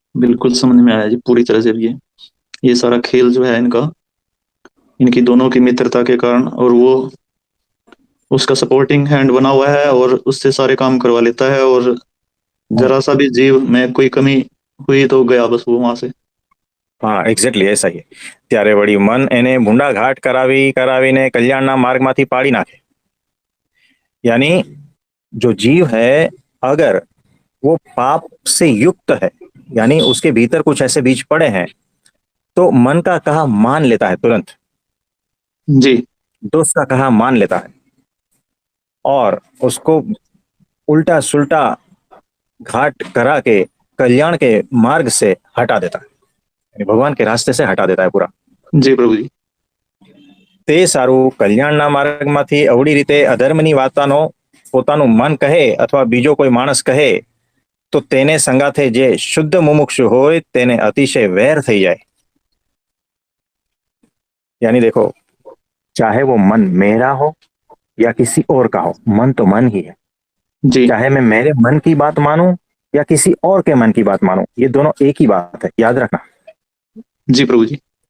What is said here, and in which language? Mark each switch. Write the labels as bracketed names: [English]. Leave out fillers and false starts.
[Hindi] बिल्कुल समझ में आया जी पूरी तरह से भी ये सारा खेल जो है इनका, इनकी दोनों की मित्रता के कारण, और वो उसका सपोर्टिंग हैंड बना हुआ है और उससे सारे काम करवा लेता है, और जरा सा भी जीव में कोई कमी हुई तो गया बस वो वहां से। [Gujarati] હા એક્ઝેક્ટલી [Hindi] ऐसा ही है। [Gujarati] ત્યારે વળી મન એને ભૂંડા ઘાટ કરાવી કરાવીને કલ્યાણના માર્ગમાંથી પાડી નાખે। [Hindi] यानी जो जीव है, अगर वो पाप से युक्त है, यानी उसके भीतर कुछ ऐसे बीज पड़े हैं, तो मन का कहा मान लेता है तुरंत, जी। दोस्त का कहा मान लेता है, और उसको उल्टा सुल्टा घाट करा के कल्याण के मार्ग से हटा देता है, यानी भगवान के रास्ते से हटा देता है पूरा। जी प्रभु जी। [Gujarati] તે સારું, કલ્યાણના માર્ગમાંથી અવળી રીતે અધર્મની વાર્તાનો પોતાનું મન કહે અથવા બીજો કોઈ માણસ કહે તો તેને સંગાથે જે શુદ્ધ મુમુક્ષુ હોય તેને અતિશય વેર થઈ જાય। [Hindi] यानी देखो, चाहे वो मन मेरा हो या किसी और का हो, मन तो मन ही है। जी। चाहे मैं मेरे मन की बात मानूं या किसी और के मन की बात मानूं, ये दोनों एक ही बात है, याद रखना। जी प्रभु जी।